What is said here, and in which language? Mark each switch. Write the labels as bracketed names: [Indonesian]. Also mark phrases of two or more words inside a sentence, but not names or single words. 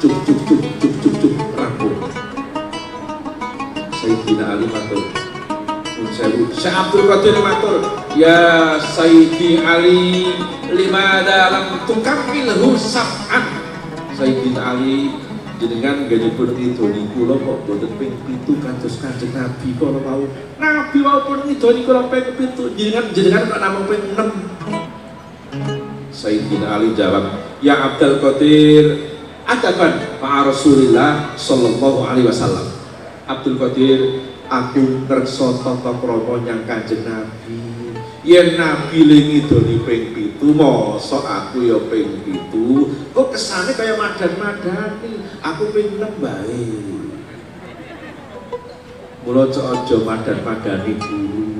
[Javanese] Cuk cuk cuk cuk cuk cuk rampung. Sayyidina Ali matur Syekh Abdul Qadir matur, [Arabic] يا سيدي علي لماذا لم تكمله سبعا. [Javanese] Sayyidina Ali jenengan ganipun ngidoni kula kok boten ping 7 kados Kanjeng Nabi kala wau. Nabi wau pun ngidoni kula ping 7, jenengan kok namung ping 6. Sayyidina Ali jawab, [Arabic] يا عبد القادر أدبا مع رسول الله صلى الله عليه وسلم. [Javanese] Abdul Qadir aku kersa tata krama nyang Kanjeng Nabi. Yen Nabi le ngidoni ping 7, mosok aku ya ping 7. Kok kesane kaya madan-madani. Aku ping 6 bae. Mula aja madan-madani guru.